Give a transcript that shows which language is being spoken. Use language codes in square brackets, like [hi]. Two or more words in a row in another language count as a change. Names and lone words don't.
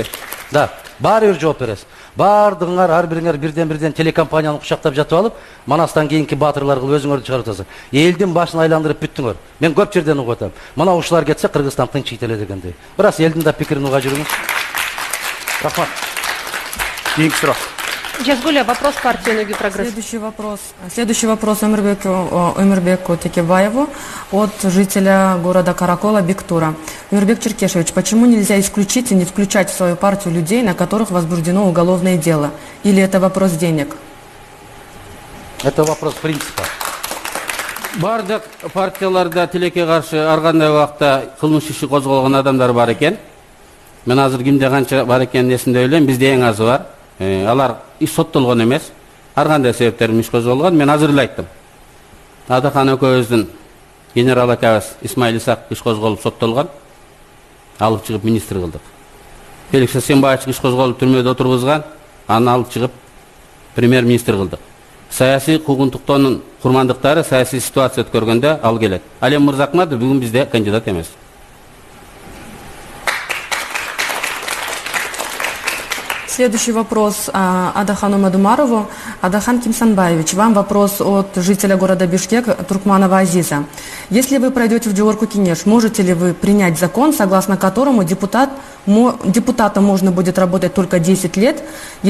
[ky] Да, баары бир жооп бересиз. Бардыңар ар бириңер бирден телекомпанияны кучактап жатып алып, манастан кийинки баатырлар кылып өзүңөрдү чыгарып атасыз. Элдин башын айландырып бүттүңөр. Мен көп жерден угуп атам. Мына ушулар кетсе Кыргызстан тынчыйт эле дегендей. Бирок элдин да пикирин уга жүрүңүз. Рахмат. Кийинки суроо. Жазгуля, [ru] вопрос партии «Ноги прогресс». Следующий вопрос Өмүрбеку Текебаеву от жителя города Каракола Бектура. Өмүрбек Черкешевич, почему нельзя исключить и не включать в свою партию людей, на которых возбуждено уголовное дело? Или это вопрос денег? Это вопрос принципа. [ky] Бардык партияларда тилекке каршы ар кандай убакта кылмыш иши козголгон адамдар бар экен. Мен азыр кимде канча бар экенин эсимде элем, бизде эң азы бар. Алар соттолгон эмес, ар кандай себептер менен иш козголгон. Мен азыр эле айттым. Адахан экөөбүздүн генерал акабыз Исмаил Исак иш козголуп соттолгон. Алып чыгып министр кылдык. Феликс Асенбаевич иш козголуп түрмөдө отургузган, аны алып чыгып премьер-министр кылдык. Саясий куугунтуктоонун курмандыктары саясий ситуация өткөргөндө ал келет. Алем Мырзахматов бүгүн бизде кандидат эмес. [ru] Следующий вопрос Адахану Мадумарову. Адахан Кимсанбаевич, вам вопрос от жителя города Бишкек Туркманова Азиза. Если вы пройдете в Джеорку Кинеш, можете ли вы принять закон, согласно которому депутатом можно будет работать только 10 лет?